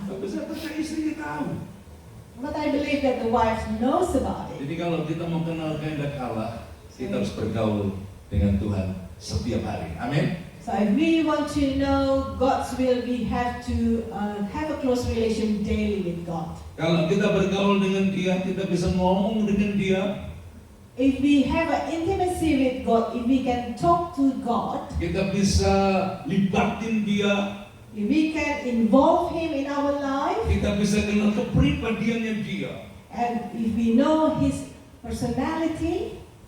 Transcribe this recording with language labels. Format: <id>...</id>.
<id>Tapi saya percaya istrinya tahu.</id> <en>But I believe that the wife knows about it.</en> <id>Jadi kalau kita mau kenal kehendak Allah, kita harus bergaul dengan Tuhan setiap hari. Amin.</id> <en>So if we want to know God's will, we have to have a close relation daily with God.</en> <id>Kalau kita bergaul dengan Dia, kita bisa ngomong dengan Dia,</id> <en>If we have an intimacy with God, if we can talk to God,</en> <id>kita bisa libatin Dia,</id> <en>if we can involve Him in our life,</en> <id>kita bisa kenal kepribadiannya Dia.</id> <en>and if we know His personality,</en>